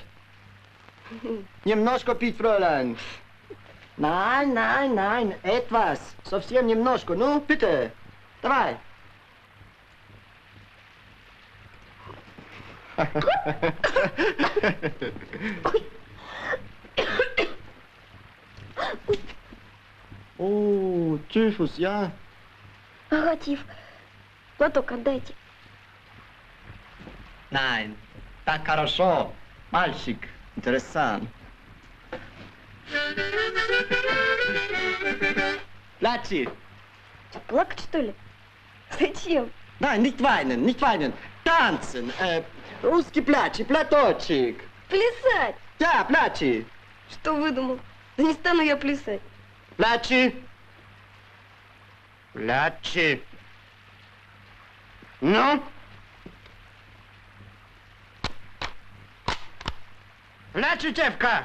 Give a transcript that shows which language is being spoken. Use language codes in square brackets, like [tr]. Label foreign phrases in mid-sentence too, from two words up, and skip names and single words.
[ru] Немножко пить, [de] Фräulein. Nein, nein, nein, etwas. [ru] Совсем немножко. Ну, bitte. Давай. О, тифус, я. Ага, Тиф. Платок отдайте. Nein, так хорошо. Мальчик, интересант. Плачи. Что, плакать, что ли? Зачем? [de] Nein, nicht weinen, nicht weinen. Tanzen. [ru] Русский плачи, платочек. Плясать! Да, плачи. Что выдумал? Да не стану я плясать. Плачи. Плачи. Ну? Плачи, девка!